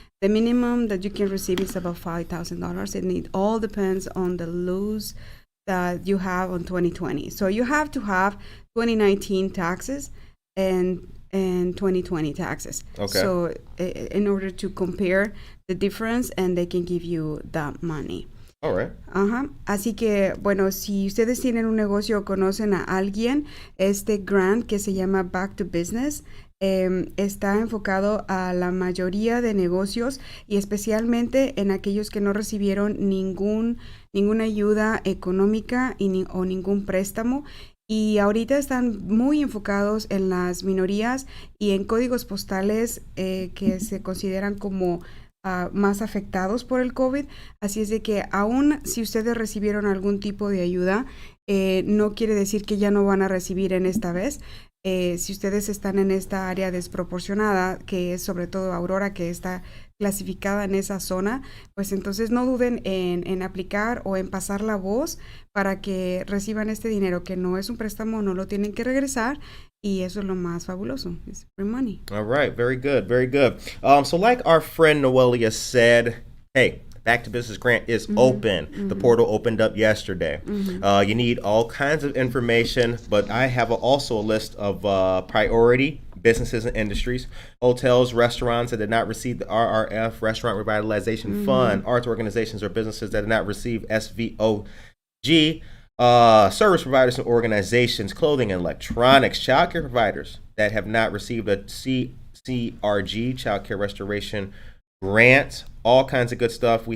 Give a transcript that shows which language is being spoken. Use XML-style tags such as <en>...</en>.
<en>The minimum that you can receive is about $5,000, and it all depends on the loss that you have on 2020. So you have to have 2019 taxes and 2020 taxes. Okay. So in order to compare the difference, and they can give you that money. All right.</en> <es>Así que, bueno, si ustedes tienen un negocio o conocen a alguien, este grant que se llama Back to Business está enfocado a la mayoría de negocios y especialmente en aquellos que no recibieron ninguna ayuda económica o ningún préstamo. Y ahorita están muy enfocados en las minorías y en códigos postales que se consideran como más afectados por el COVID. Así es de que aún si ustedes recibieron algún tipo de ayuda, no quiere decir que ya no van a recibir en esta vez. Si ustedes están en esta área desproporcionada, que es sobre todo Aurora, que está clasificada en esa zona, pues entonces no duden en aplicar o en pasar la voz para que reciban este dinero, que no es un préstamo, no lo tienen que regresar, y eso es lo más fabuloso.</es> <en>It's free money. All right, very good, very good. So like our friend Noelia said, hey, Back to Business Grant is open. The portal opened up yesterday. You need all kinds of information, but I have also a list of priority businesses and industries: hotels, restaurants that did not receive the RRF, Restaurant Revitalization Fund, arts organizations or businesses that did not receive SVOG, service providers and organizations, clothing and electronics, childcare providers that have not received a CRG, Child Care Restoration Grant, all kinds of good stuff.</en>